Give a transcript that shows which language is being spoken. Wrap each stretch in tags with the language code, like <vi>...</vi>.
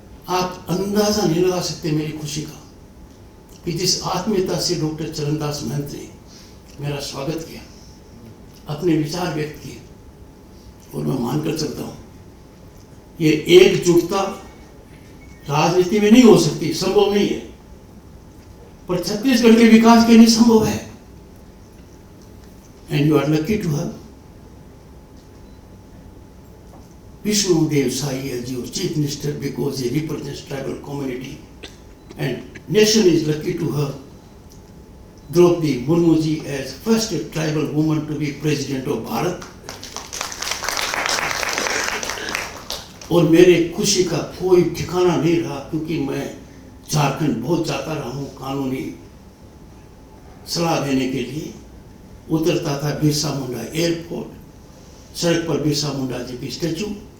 <hi>आप अंदाजा नहीं लगा सकते मेरी खुशी का कि जिस आत्मीयता से डॉक्टर चरणदास महंत ने मेरा स्वागत किया, अपने विचार व्यक्त किए, और मैं मानकर चलता हूँ ये एकजुटता राजनीति में नहीं हो सकती, संभव नहीं है, पर छत्तीसगढ़ के विकास के लिए संभव है।</hi> <en>And you are lucky to have Vishnu Dev Sai as your chief minister because he represents tribal community, and nation is lucky to have Draupadi Murmu ji as first tribal woman to be president of Bharat.</en> <hi>और मेरे खुशी का कोई ठिकाना नहीं रहा, क्योंकि मैं झारखंड बहुत जाता रहा हूँ कानूनी सलाह देने के लिए। उतरता था बिरसा मुंडा एयरपोर्ट, सड़क पर बिरसा मुंडा जी की स्टैचू।</hi>